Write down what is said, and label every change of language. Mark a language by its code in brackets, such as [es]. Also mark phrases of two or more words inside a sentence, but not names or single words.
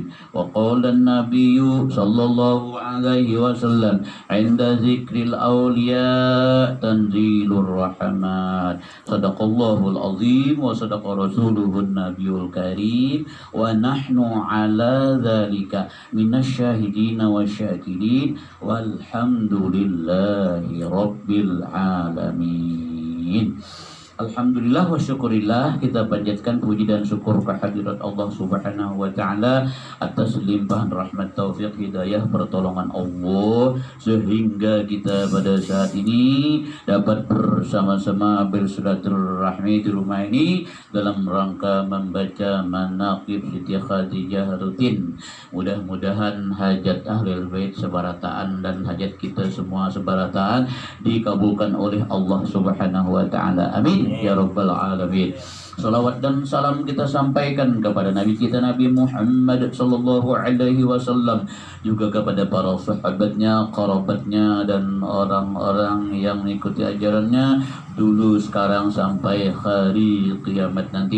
[ar] وقال النبي صلى الله عليه وسلم عند ذكر الأولياء تنزيل الرحمن صدق الله العظيم وصدق رسوله النبي الكريم ونحن على ذلك من الشاهدين والشاكرين والحمد لله رب العالمين. الحمد لله والشكر لله, [id] kita panjatkan puji dan syukur kehadirat Allah [ar] سبحانه وتعالى [id] atas limpahan rahmat, taufik, hidayah, pertolongan Allah sehingga kita pada saat ini dapat bersama-sama bersilaturahmi di rumah ini dalam rangka membaca manaqib Siti Khadijah rutin. Mudah-mudahan hajat [ar] أهل البيت [id] sebarataan dan hajat kita semua sebarataan dikabulkan oleh Allah [ar] سبحانه وتعالى. آمين يا رب العالمين. [id] Salawat dan salam kita sampaikan kepada Nabi kita Nabi Muhammad [ar] صلى الله عليه وسلم, [id] juga kepada para sahabatnya, kerabatnya dan orang-orang yang mengikuti ajarannya dulu, sekarang sampai hari kiamat nanti.